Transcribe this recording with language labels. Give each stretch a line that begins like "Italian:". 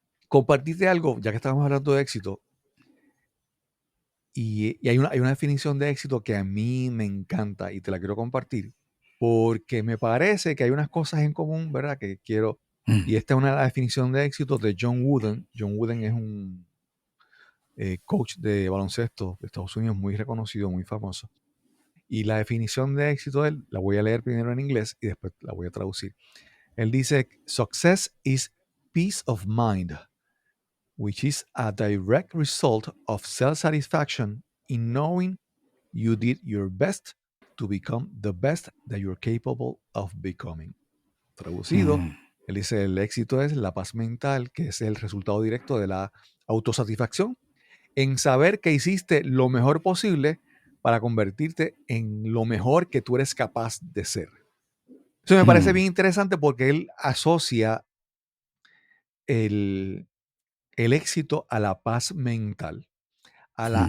Spanish: compartirte algo, ya que estamos hablando de éxito, y hay una definición de éxito que a mí me encanta y te la quiero compartir, porque me parece que hay unas cosas en común, ¿verdad? Que quiero, y Mm, esta es una definición de éxito de John Wooden. John Wooden es un coach de baloncesto de Estados Unidos muy reconocido, muy famoso. Y la definición de éxito de él, la voy a leer primero en inglés y después la voy a traducir. Él dice,
English: success is peace of mind, which is a direct result of self-satisfaction in knowing you did your best to become the best that you're capable of becoming.
Spanish: Traducido, mm, él dice, el éxito es la paz mental, que es el resultado directo de la autosatisfacción en saber que hiciste lo mejor posible para convertirte en lo mejor que tú eres capaz de ser. Eso me parece mm, bien interesante porque él asocia el, el éxito a la paz mental, a la